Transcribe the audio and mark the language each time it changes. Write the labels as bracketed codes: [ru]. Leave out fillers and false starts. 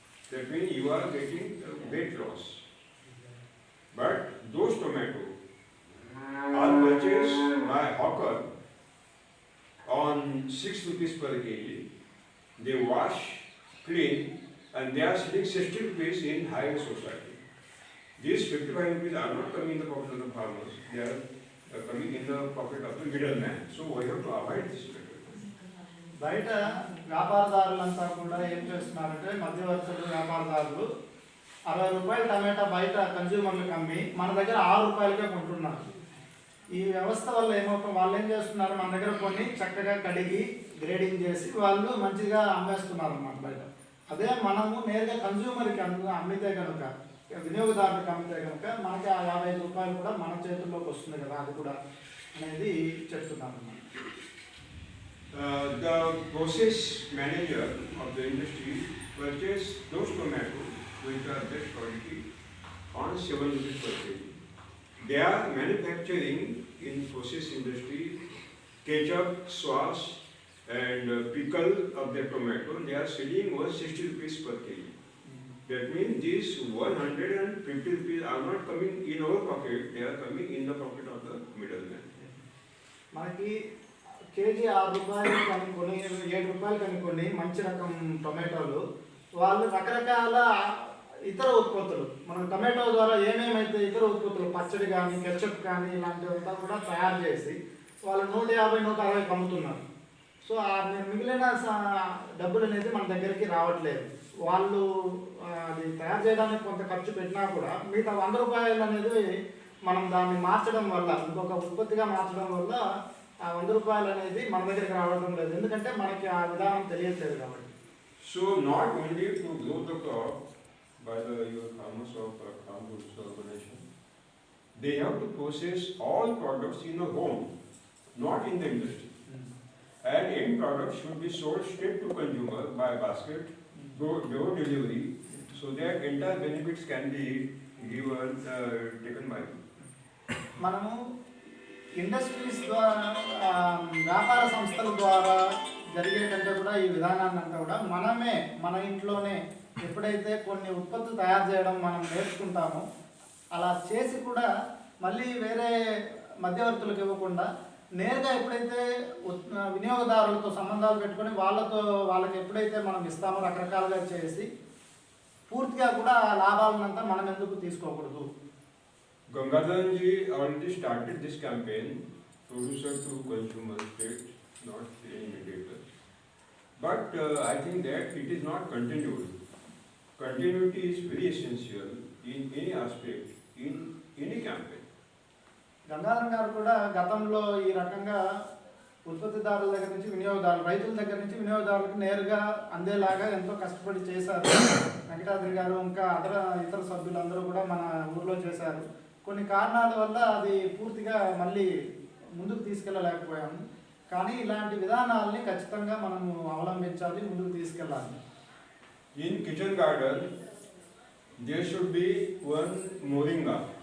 [en] That means you are getting weight loss. But those tomatoes are purchased by hawker on 6 rupees per kg. They wash, clean, and they are selling 60 rupees in higher society. These 55 rupees are not coming in the pocket of the farmers. They are coming in the pocket of the middleman. So we have to avoid this method. [te] బయట వ్యాపారదారులంతా కూడా ఏం చేస్తున్నారంటే మధ్యవర్తులు వ్యాపారదారులు 60 రూపాయల టమాటా బయట కన్జ్యూమర్లకు అమ్మి మన దగ్గర 6 రూపాయలకే కొంటున్నారు. ఈ వ్యవస్థ వల్ల ఏమవుతుంది, వాళ్ళు ఏం చేస్తున్నారు, మన దగ్గర కొన్ని చక్కగా కడిగి గ్రేడింగ్ చేసి వాళ్ళు మంచిగా అమ్మేస్తున్నారు అన్నమాట బయట. అదే మనము నేరుగా కన్జ్యూమర్కి అమ్మితే కనుక వినియోగదారులకు అమ్మితే కనుక మనకి ఆ 55 రూపాయలు కూడా మన చేతుల్లోకి వస్తుంది కదా, అది కూడా అనేది చెప్తున్నారు అన్నమాట. [en] The process manager of the industry purchase those tomatoes which are best quality on 7 rupees per kg. They are manufacturing in process industry ketchup, sauce and pickle of the tomato. They are selling over 60 rupees per kg. That means these 150 rupees are not coming in our pocket, they are coming in the pocket of the middleman. [te] మనకి KG 6 రూపాయలు కనుక్కొని 7 రూపాయలు కనుక్కొని మంచి రకం టొమాటోలు వాళ్ళు రకరకాల ఇతర ఉత్పత్తులు మనం టొమాటో ద్వారా ఏమేమైతే ఇతర ఉత్పత్తులు పచ్చడి కానీ కెచప్ కానీ ఇలాంటివంతా కూడా తయారు చేసి వాళ్ళు 150-160 అమ్ముతున్నారు. సో మిగిలిన డబ్బులు అనేది మన దగ్గరికి రావట్లేదు. వాళ్ళు అది తయారు చేయడానికి కొంత ఖర్చు పెట్టినా కూడా మిగతా 100 రూపాయలు అనేది మనం దాన్ని మార్చడం వల్ల ఇంకొక ఉత్పత్తిగా మార్చడం వల్ల ఆ 100 రూపాయలు అనేది మన దగ్గరికి రావడం లేదు, ఎందుకంటే మనకి ఆ విధానం తెలియట్లేదు కాబట్టి. [en] So not only to grow the crop by your farmers of farm goods organization, they have to process all products in the home, not in the industry. And end products should be sold straight to consumer by basket, door delivery, so that entire benefits can be given, taken by them. [te] మనము industries ద్వారా వ్యాపార సంస్థల ద్వారా జరిగేటంటే కూడా ఈ విధానాన్ని అంతా కూడా మనమే మన ఇంట్లోనే ఎప్పుడైతే కొన్ని ఉత్పత్తులు తయారు చేయడం మనం నేర్చుకుంటామో అలా చేసి కూడా మళ్ళీ వేరే మధ్యవర్తులకు ఇవ్వకుండా నేరుగా ఎప్పుడైతే వినియోగదారులతో సంబంధాలు పెట్టుకొని వాళ్ళకి ఎప్పుడైతే మనం ఇస్తామో రకరకాలుగా చేసి పూర్తిగా కూడా లాభాలనంతా మనం ఎందుకు తీసుకోకూడదు. [en] Gangadharan ji already started this campaign, producer to consumer state, not any mediator. But I think that it is not continued. Continuity is very essential in any aspect, in any campaign. [te] Gangadharam గారు కూడా గతంలో ఈ రకంగా ఉత్పత్తిదారుల దగ్గర నుంచి వినియోగదారులు, రైతుల దగ్గర నుంచి వినియోగదారులకు నేరుగా అందేలాగా ఎంతో కష్టపడి చేశారు. వెంకటాద్రి గారు ఇంకా ఇతర సభ్యులందరూ కూడా మన ఊర్లో చేశారు. కొన్ని కారణాల వల్ల అది పూర్తిగా మళ్ళీ ముందుకు తీసుకెళ్ళలేకపోయాము. కానీ ఇలాంటి విధానాలని ఖచ్చితంగా మనము అవలంబించాలి, ముందుకు తీసుకెళ్ళాలి. [en] In kitchen garden, there should be one moringa.